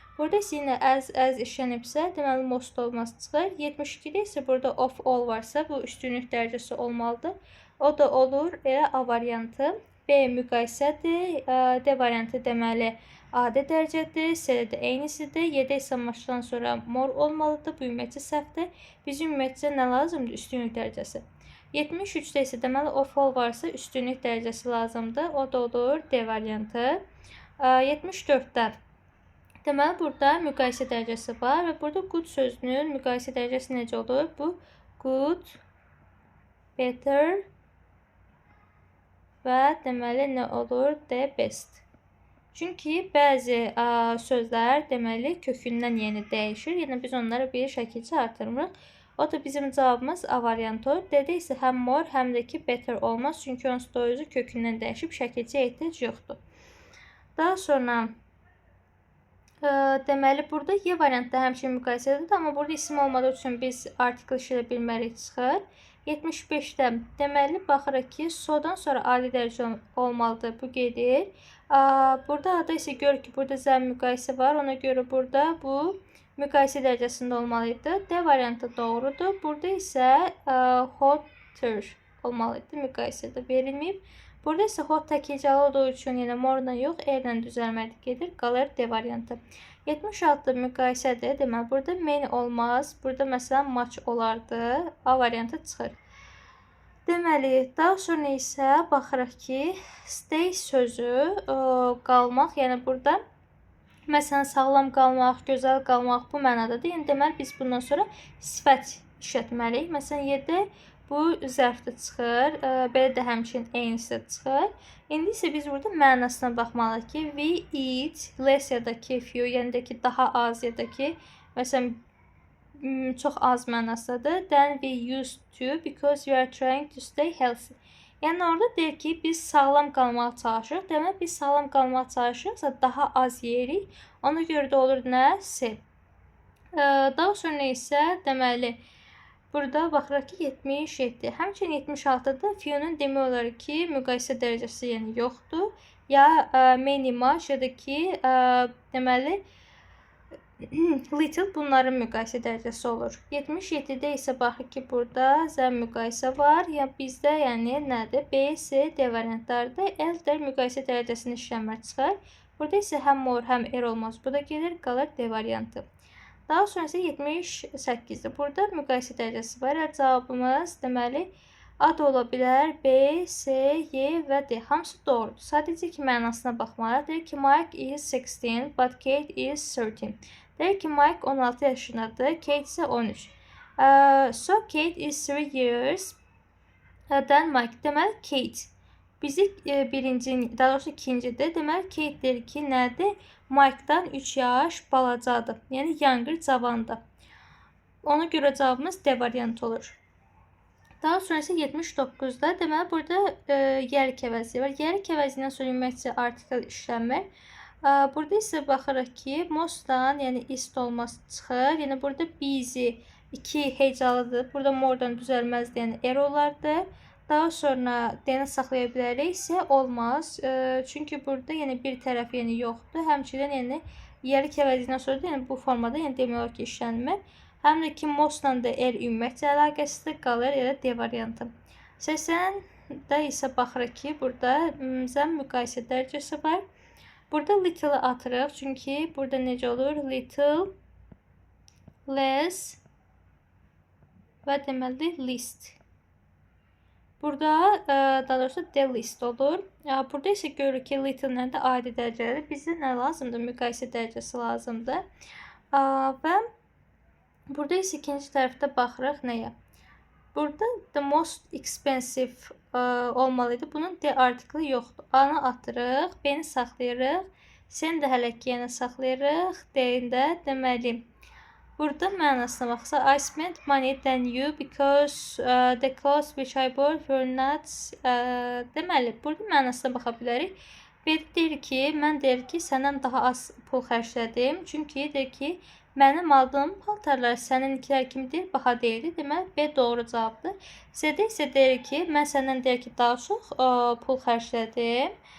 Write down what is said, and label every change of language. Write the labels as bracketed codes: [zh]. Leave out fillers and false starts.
[az] Burada isə yenə as işlənibsə, deməli, most olmaz çıxır. 72-də isə burada of all varsa, bu üstünlük dərəcəsi olmalıdır. O da olur, elə A variantı. B müqayisədir. D variantı deməli, adi dərəcədir, C-də də eynisidir. 7 isə maçdan sonra more olmalıdır. Bu ümumiyyətcə səhvdir. Bizim ümumiyyətcə nə lazımdır? Üstünlük dərəcəsi. 73-də isə deməli of all varsa üstünlük dərəcəsi lazımdır. O da olur D variantı. 74-də deməli burada müqayisə dərəcəsi var və burada good sözünün müqayisə dərəcəsi necə olur? Bu good, better və deməli nə olur? D best. Çünki bəzi sözlər deməli kökündən yeni dəyişir. Yəni biz onları bir şəkildə artırmırıq. O da bizim cavabımız A variantı olur. D-də isə həm more, həm də ki better olmaz. Çünki onsuz da özü kökündən dəyişib şəkilcə ehtiyac yoxdur. Daha sonra deməli burada Y variantda həmçinin müqayisədir, amma burada isim olmadığı üçün biz artikl işlədə bilmərik çıxır. 75-də deməli baxırıq ki, so-dan sonra adi dərəcə olmalıdır. Bu gedir. Burada da isə görürük ki, burada zəm müqayisə var. Ona görə burada bu müqayisə dərəcəsində olmalıydı. D variantı doğrudur. Burada isə hotter olmalıydı. Müqayisədə verilməyib. Burada isə hot tək hecalı olduğu üçün yenə more-dan yox, R-lə düzəlməli gedir. Qalır D variantı. 76 müqayisədir. Deməli, burada many olmaz. Burada məsələn much olardı. A variantı çıxır. Deməli, daha sonra isə baxırıq ki, stay sözü qalmaq, yəni burada məsələn sağlam qalmaq, gözəl qalmaq bu mənadadır. Yəni deməli biz bundan sonra sifət işlətməliyik. Məsələn, yerdə bu zərfdə çıxır, belə də həmçinin eynisi çıxır. İndi isə biz burada mənasına baxmalıyıq ki, [en] we eat less [az] ya da ki few, yəni də ki daha az ya da ki məsələn çox az mənasıdır. [en] Then we used to because you are trying to stay healthy. [az] Yəni orada deyir ki, biz sağlam qalmağa çalışırıq. Demək, biz sağlam qalmağa çalışırıqsa daha az yeyirik. Ona görə də olur nə? C. Daha sonra isə deməli burada baxırıq ki 77. Həmçinin 76-da fiyonun demək olar ki müqayisə dərəcəsi yəni yoxdur. Ya many much ya da ki deməli little bunların müqayisə dərəcəsi olur. 77-də isə baxır ki burada zəm müqayisə var. Ya bizdə yəni nədir? B, C, D variantlardır. L də müqayisə dərəcəsinin işlənmə çıxar. Burada isə həm more, həm R olmaz. Bu da gelir, qalır D variantı. Daha sonra isə 78-dir. Burada müqayisə dərəcəsi var. Cavabımız deməli A da ola bilər, B, C, Y və D. Hamısı doğrudur. Sadəcə ki mənasına baxmalıyıq. Deyir ki [en] Mike is 16, but Kate is 13. [az] Deyir ki Mike 16 yaşındadır, Kate isə 13. [en] So Kate is 3 years than Mike. [az] Deməli Kate bizi birinci, daha doğrusu ikincidir. Deməli Kate deyir ki nədir? Mike'dan 3 yaş balacadır. Yəni younger, cavandır. Ona görə cavabımız D variantı olur. Daha sonra isə 79-da deməli burada yerik əvəzi var. Yerik əvəzindən sonra ümumiyyətcə artikl işlənmir. Burada isə baxırıq ki, mostdan, yəni ist olması çıxır. Yəni burada busy 2 hecalıdır. Burada moredan düzəlməzdir, yəni er olardı. Daha sonra D-ni saxlaya bilərik isə olmaz. Çünki burada yəni bir tərəf yəni yoxdur. Həmçinin yəni yerlik əvəzindən sonra da yəni bu formada yəni demək olar ki, işlənmir. Həm də ki, mostla da er ümumiyyətcə əlaqəsiz qalır, elə D variantı. 80-də isə baxırıq ki, burada zəm müqayisə dərəcəsi var. Burada little atırıq, çünki burada necə olur? Little, less və deməli least. Burada daha doğrusu the least olur. Burada isə görürük ki, little-lə də adi dərəcələri. Bizə nə lazımdır? Müqayisə dərəcəsi lazımdır. Və burada isə ikinci tərəfdə baxırıq nəyə? Burada [en] the most expensive [az] olmalıydı. Bunun D artiklı yoxdur. A-nı atırıq, B-ni saxlayırıq. C-ni də hələ ki yenə saxlayırıq. D-ni də deməli. Burada mənasına baxsa, [en] I spent money than you because the clothes which I bought were not. [az] Deməli, burada mənasına baxa bilərik. B deyir ki, mən deyir ki, səndən daha az pul xərclədim. Çünki deyir ki, mənim aldığım paltarlar səninkilər kimidir, baha deyildi. Deməli, B doğru cavabdır. C-də isə deyir ki, mən səndən deyir ki, daha çox pul xərclədim.